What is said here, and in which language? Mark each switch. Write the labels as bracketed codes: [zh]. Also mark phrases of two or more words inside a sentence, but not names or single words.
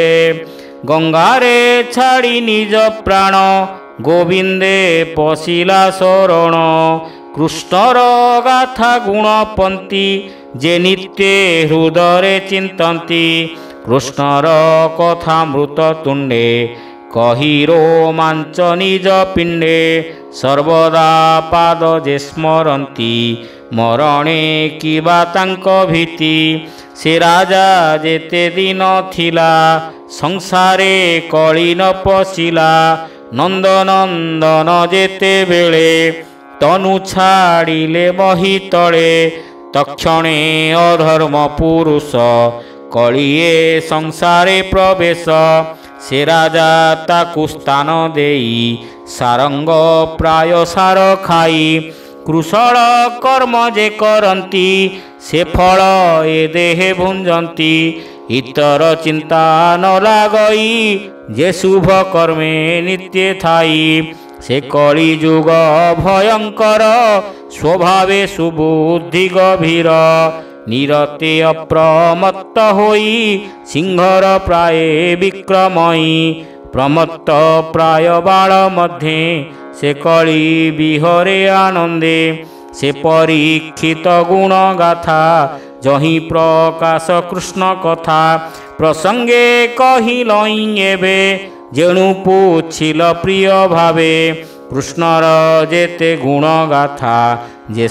[or] ଗଙ୍ଗାରେ ଛାଡ଼ି ନିଜ ପ୍ରାଣ ଗୋବିନ୍ଦେ ପଶିଲା ଶରଣ କୃଷ୍ଣର ଗାଥା ଗୁଣପନ୍ତି ଯେ ନିତ୍ୟେ ହୃଦୟ ଚିନ୍ତନ୍ତି କୃଷ୍ଣର କଥା ମୃତ ତୁଣ୍ଡେ କହି ରୋମାଞ୍ଚ ନିଜ ପିଣ୍ଡେ ସର୍ବଦା ପାଦ ଯେ ସ୍ମରନ୍ତି ମରଣେ କିବା ତାଙ୍କୁ ଭୀତି ସେ ରାଜା ଯେତେ ଦିନ ଥିଲା ସଂସାରେ କଳି ନ ପଶିଲା ନନ୍ଦନନ୍ଦନ ଯେତେ ବେଳେ ତନୁ ଛାଡ଼ିଲେ ମହୀ ତଳେ ତକ୍ଷଣେ ଅଧର୍ମ ପୁରୁଷ କଳିଏ ସଂସାରେ ପ୍ରବେଶ ସେ ରାଜା ତାକୁ ସ୍ଥାନ ଦେଇ ସାରଙ୍ଗ ପ୍ରାୟ ସାର ଖାଇ କୁଶଳ କର୍ମ ଯେ କରନ୍ତି ସେ ଫଳ ଏ ଦେହେ ଭୁଞ୍ଜନ୍ତି ଇତର ଚିନ୍ତା ନ ଲାଗଇ ଯେ ଶୁଭ କର୍ମେ ନିତ୍ୟ ଥାଇ ସେ କଳି ଯୁଗ ଭୟଙ୍କର ସ୍ୱଭାବେ ସୁବୁଦ୍ଧି ଗଭୀର ନିରତେ ଅପ୍ରମତ୍ତ ହୋଇ ସିଂହର ପ୍ରାୟ ବିକ୍ରମୟୀ ପ୍ରମତ୍ତ ପ୍ରାୟ ବାଳ ମଧ୍ୟ ସେ କଳି ବିହରେ ଆନନ୍ଦେ ସେ ପରୀକ୍ଷିତ ଗୁଣ ଗାଥା ଯହିଁ ପ୍ରକାଶ କୃଷ୍ଣ କଥା ପ୍ରସଙ୍ଗେ କହିଲଇ ଏବେ ଯେଣୁ ପୁଛିଲ ପ୍ରିୟ ଭାବେ କୃଷ୍ଣର ଯେତେ ଗୁଣ ଗାଥା ଯେ